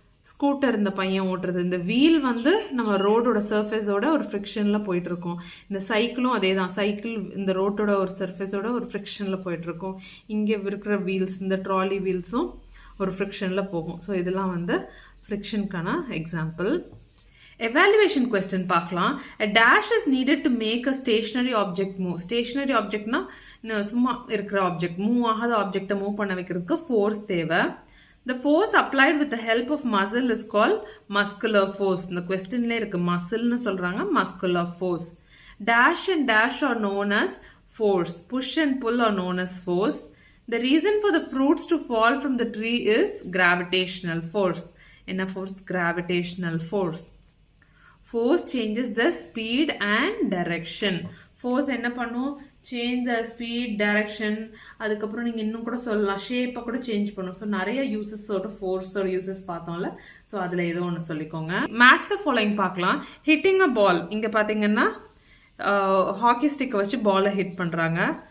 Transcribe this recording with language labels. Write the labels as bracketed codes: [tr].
[ta] Scooter இந்த பையன் ஓட்டுறது. இந்த வீல் வந்து நம்ம ரோடோட சர்ஃபேஸோட ஒரு ஃப்ரிக்ஷனில் போயிட்டுருக்கோம். இந்த சைக்கிளும் அதே தான். சைக்கிள் இந்த ரோட்டோட ஒரு சர்ஃபேஸோட ஒரு ஃப்ரிக்ஷனில் போயிட்டுருக்கோம். இங்கே இருக்கிற வீல்ஸ், இந்த ட்ராலி வீல்ஸும் ஒரு ஃப்ரிக்ஷனில் போகும். ஸோ இதெல்லாம் வந்து ஃப்ரிக்ஷனுக்கான எக்ஸாம்பிள். எவாலுவேஷன் கொஸ்டின் பார்க்கலாம். [en] A dash is needed to make a stationary object move. [ta] Stationary ஆப்ஜெக்ட்னா சும்மா இருக்கிற ஆப்ஜெக்ட், மூவ் ஆகாத ஆப்ஜெக்டை மூவ் பண்ண வைக்கிறதுக்கு ஃபோர்ஸ் தேவை. [en] The force applied with the help of muscle is called muscular force. [ta] இந்த கொஸ்டின்ல இருக்கு மசில்னு சொல்றாங்க, muscular force. [en] Dash and dash are known as force. Push and pull are known as force. The reason for the fruits to fall from the tree is gravitational force. [ta] என்ன force? [en] Gravitational force. Force changes the speed and direction. [ta] Force என்ன பண்ணும்? [en] change the speed, [ta] direction, அதுக்கப்புறம் நீங்கள் இன்னும் கூட சொல்லலாம் ஷேப்பை கூட சேஞ்ச் பண்ணும். ஸோ நிறைய யூசஸோட ஃபோர்ஸோட யூசஸ் பார்த்தோம்ல. ஸோ அதில் ஏதோ ஒன்று சொல்லிக்கோங்க. [en] match the following [ta] பார்க்கலாம். [en] Hitting a ball. [ta] இங்கே பார்த்தீங்கன்னா ஹாக்கி ஸ்டிக்கை வச்சு பாலை ஹிட் பண்ணுறாங்க.